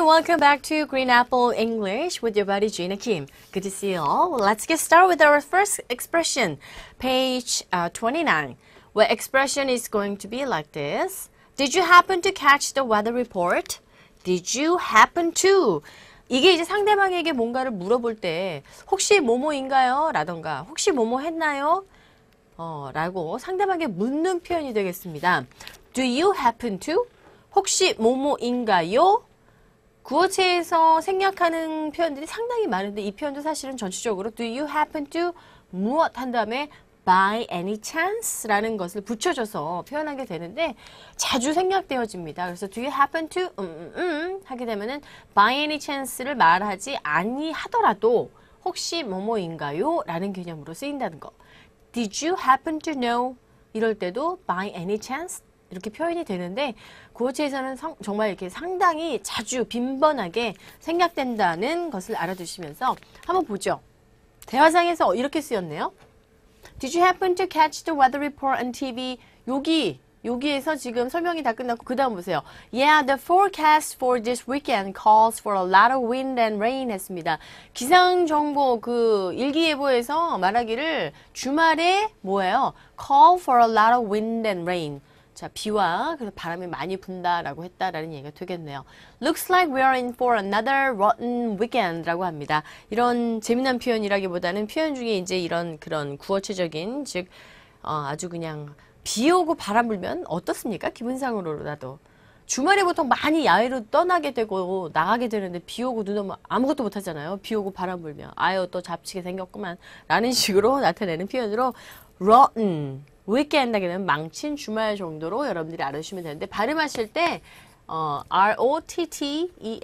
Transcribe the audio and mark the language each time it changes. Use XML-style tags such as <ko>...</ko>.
<en>Welcome back to Green Apple English with your buddy Gina Kim. Good to see you all. Let's get started with our first expression, page 29, where expression is going to be like this. Did you happen to catch the weather report? Did you happen to?</en> <ko>이게 이제 상대방에게 뭔가를 물어볼 때 혹시 뭐뭐인가요? 라던가 혹시 뭐뭐 했나요? 라고 상대방에게 묻는 표현이 되겠습니다.</ko> <en>Do you happen to?</en> <ko>혹시 뭐뭐인가요? 구어체에서 생략하는 표현들이 상당히 많은데 이 표현도 사실은 전체적으로</ko> <en>Do you happen to</en> <ko>무엇 한 다음에</ko> <en>by any chance</en> <ko>라는 것을 붙여줘서 표현하게 되는데 자주 생략되어집니다. 그래서</ko> <en>do you happen to</en> <ko>하게 되면은</ko> <en>by any chance</en> <ko>를 말하지 아니하더라도 혹시 뭐뭐인가요? 라는 개념으로 쓰인다는 거.</ko> <en>Did you happen to know?</en> <ko>이럴 때도</ko> <en>by any chance</en> <ko>이렇게 표현이 되는데 구어체에서는 정말 이렇게 상당히 자주 빈번하게 생략된다는 것을 알아두시면서 한번 보죠. 대화상에서 이렇게 쓰였네요.</ko> <en>Did you happen to catch the weather report on TV?</en> <ko>여기에서 지금 설명이 다 끝났고 그 다음 보세요.</ko> <en>Yeah, the forecast for this weekend calls for a lot of wind and rain</en> <ko>했습니다. 기상정보 그 일기예보에서 말하기를 주말에 뭐예요?</ko> <en>Call for a lot of wind and rain.</en> <ko>자, 비와 그래서 바람이 많이 분다라고 했다라는 얘기가 되겠네요.</ko> <en>Looks like we are in for another rotten weekend라고</en> <ko>합니다. 이런 재미난 표현이라기보다는 표현 중에 이제 이런 그런 구어체적인 즉 아주 그냥 비 오고 바람 불면 어떻습니까? 기분상으로라도. 주말에 보통 많이 야외로 떠나게 되고 나가게 되는데 비 오고 눈 오면 아무것도 못 하잖아요. 비 오고 바람 불면 아유 또 잡치게 생겼구만 라는 식으로 나타내는 표현으로 rotten weekend 하게 되면 망친 주말 정도로 여러분들이 알아주시면 되는데 발음하실 때 R-O-T-T-E-N이죠.</ko>